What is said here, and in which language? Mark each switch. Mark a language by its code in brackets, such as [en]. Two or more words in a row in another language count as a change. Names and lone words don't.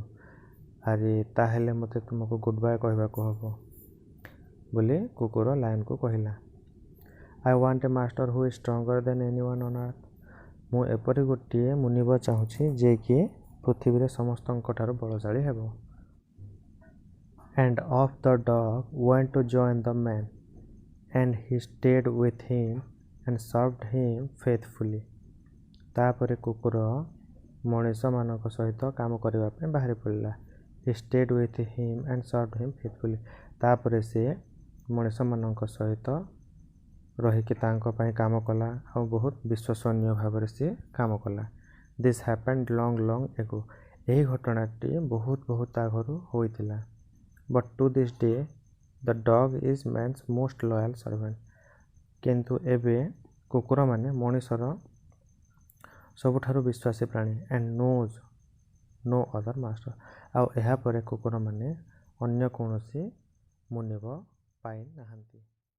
[or] ଆରେ ତାହେଲେ ମୋତେ ତୁମକୁ [en] good bye [or] କହିବାକୁ ହେବ ବୋଲି କୁକୁର ଲାୟନ୍କୁ କହିଲା। [en] I want a master who is stronger than anyone on earth. [or] ମୁଁ ଏପରି ଗୋଟିଏ ମୁନିବ ଚାହୁଁଛି ଯିଏକି ପୃଥିବୀରେ ସମସ୍ତଙ୍କଠାରୁ ବଳଶାଳୀ ହେବ। [en] And off the dog went to join the man, and he stayed with him and served him faithfully. [or] ତାପରେ କୁକୁର ମଣିଷମାନଙ୍କ ସହିତ କାମ କରିବା ପାଇଁ ବାହାରି ପଡ଼ିଲା। [en] He stayed with him and served him faithfully. [or] ତାପରେ ସେ ମଣିଷମାନଙ୍କ ସହିତ ରହିକି ତାଙ୍କ ପାଇଁ କାମ କଲା ଆଉ ବହୁତ ବିଶ୍ୱସନୀୟ ଭାବରେ ସେ କାମ କଲା। [en] This happened long ago. [or] ଏହି ଘଟଣାଟି ବହୁତ ଆଗରୁ ହୋଇଥିଲା। [en] But to this day, the dog is man's most loyal servant. [or] କିନ୍ତୁ ଏବେ କୁକୁରମାନେ ମଣିଷର ସବୁଠାରୁ ବିଶ୍ୱାସୀ ପ୍ରାଣୀ। [en] And knows no other master. [or] ଆଉ ଏହାପରେ କୁକୁରମାନେ ଅନ୍ୟ କୌଣସି ମୁନିବ ପାଇନାହାନ୍ତି।